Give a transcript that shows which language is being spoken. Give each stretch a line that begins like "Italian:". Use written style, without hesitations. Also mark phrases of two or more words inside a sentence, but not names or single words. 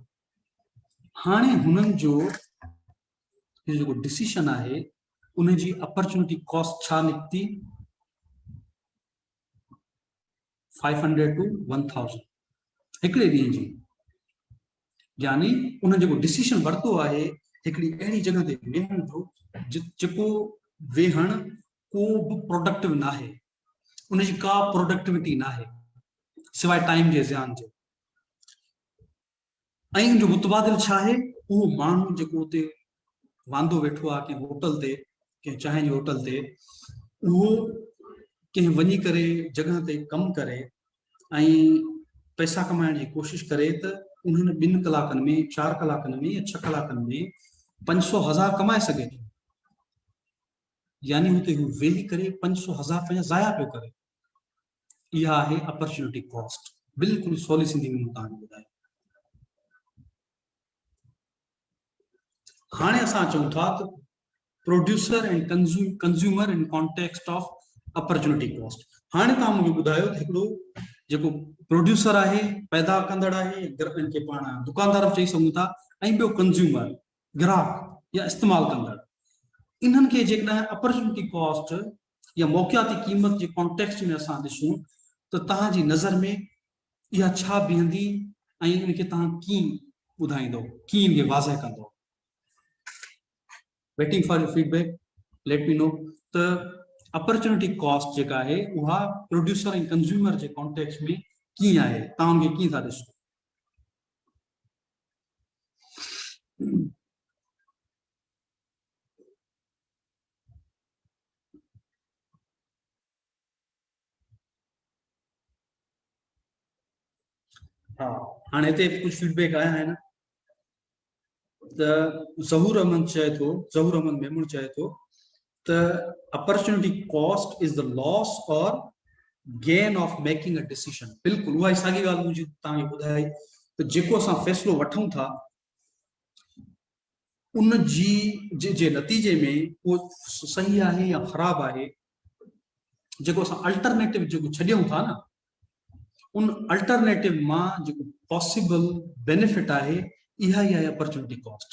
Sindhi: हाणे हुननि जो जेको डिसीशन आहे उनजी
English: opportunity cost
Sindhi: छा निकिती? 500 to 1000 हिकिड़े ॾींहं जी. यानी उन जेको डिसीशन वरितो आहे हिकिड़ी अहिड़ी जॻह ते वेहण जो जेको वेहण को बि प्रोडक्टिव ना है, उनजी का प्रोडक्टिविटी ना है सिवाय टाइम जे ज़ियान जे। ऐं जो मुतबादिल छा आहे, उहो माण्हू जेको उते वांदो वेठो आहे कंहिं होटल ते, कंहिं चांहि जी होटल ते, उहो कंहिं वञी करे जॻह ते कमु करे ऐं पैसा कमाइण जी कोशिश करे त उन्हनि 2 कलाकनि में, 4 कलाकनि में या 6 कलाकनि में 500,000 कमाए सघे थो। यानी हुते हू वेही करे 500,000 पंहिंजा ज़ाया पियो करे। इहा आहे
English: opportunity cost.
Sindhi: बिल्कुलु सवली सिंधी में तव्हांखे ॿुधायो। हाणे असां चऊं था त
English: producer and consumer in context of opportunity cost.
Sindhi: हाणे तव्हां मूंखे ॿुधायो त हिकिड़ो जेको प्रोड्यूसर आहे, पैदा कंदड़ आहे, इनखे पाण दुकानदार चई सघूं था, ऐं ॿियो कंज्यूमर, ग्राहक या इस्तेमालु कंदड़, इन्हनि खे जेकॾहिं
English: opportunity cost
Sindhi: या मौक़ियाती क़ीमत जे कॉन्टेक्स्ट में असां ॾिसूं त तव्हांजी नज़र में इहा छा बीहंदी ऐं इनखे तव्हां कीअं ॿुधाईंदो, कीअं इनखे वाज़ह कंदो?
English: waiting for your feedback, let me know.
Sindhi: त अपॉर्चुनिटी कॉस्ट जेका आहे उहा प्रोड्यूसर ऐं कंज्यूमर जे कॉन्टेक्स्ट में कीअं आहे, तव्हां उनखे कीअं था ॾिसो? हाँ, हाणे हिते कुझु फीडबैक आया आहिनि। त ज़हूर अहमद चए थो, ज़हूर अहमद मेमून चए थो त
English: opportunity cost is the loss or gain of making a decision.
Sindhi: बिल्कुलु उहा ई साॻी ॻाल्हि मुंहिंजी तव्हांखे ॿुधाई त जेको असां फ़ैसिलो वठूं था उन जे नतीजे में उहो सही आहे या ख़राबु आहे, जेको असां अल्टरनेटिव जेको छॾियूं था न, उन अल्टरनेटिव मां जेको
English: possible benefit
Sindhi: आहे, इहा ई आहे
English: opportunity cost.